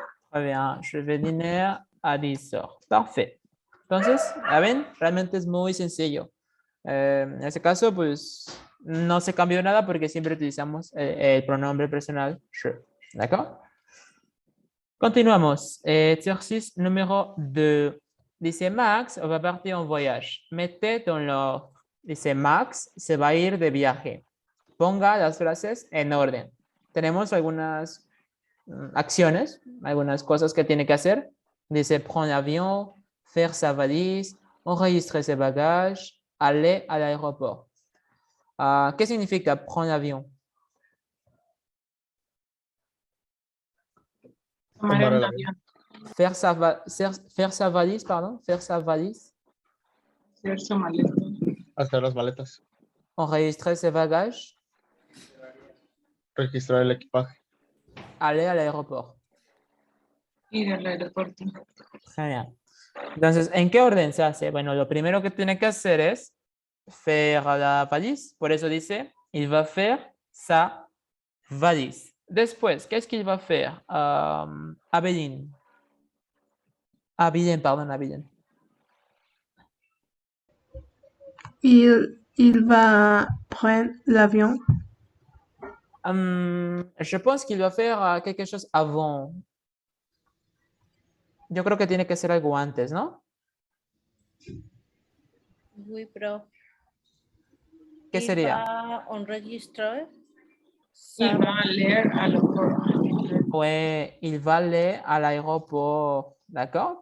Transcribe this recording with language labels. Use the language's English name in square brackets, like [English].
[French] Très bien, je vais dîner a 10h. Parfait. [Spanish] Entonces, ya ven, realmente es muy sencillo. En este caso, pues, no se cambió nada porque siempre utilizamos el pronombre personal je. [French] ¿D'accord? [Spanish] Continuamos. [French] Exercice numéro 2. [Spanish] Dice [French] Max, va partir en voyage. Mete dans l'ordre. [Spanish] Dice Max se va a ir de viaje. Ponga las frases en orden. Tenemos algunas acciones, algunas cosas que tiene que hacer. Dice [French] prendre l'avion, faire sa valise, enregistrer ses bagages, aller à l'aéroport. [Spanish] ¿Qué significa [French] prendre l'avion? [Spanish] Tomar Tomar el el avión. [French] Faire sa valise, pardon, faire sa valise. [Spanish] Hacer su maleta. Hacer las maletas. [French] Enregistrer ses bagages, [Spanish] Registrar el equipaje. [French] aller à l'aéroport. [Spanish] Ir al aeropuerto. Genial. Entonces, ¿en qué orden se hace? Bueno, lo primero que tiene que hacer es [French] faire la valise. [Spanish] Por eso dice, [French] il va faire sa valise. [Spanish] Después, ¿qué es que [French] il va faire? Abedin. Pardon, Abedin. Il va prendre l'avion. Je pense qu'il va faire quelque chose avant. [Spanish] Yo creo que tiene que ser algo antes, ¿no? [French] Oui, prof. [Spanish] ¿Qué sería? Va a enregistrar. [French] Il va aller à l'aéroport. [Spanish] Pues [French] il va aller [Spanish] al aeropuerto, [French] ¿d'accord?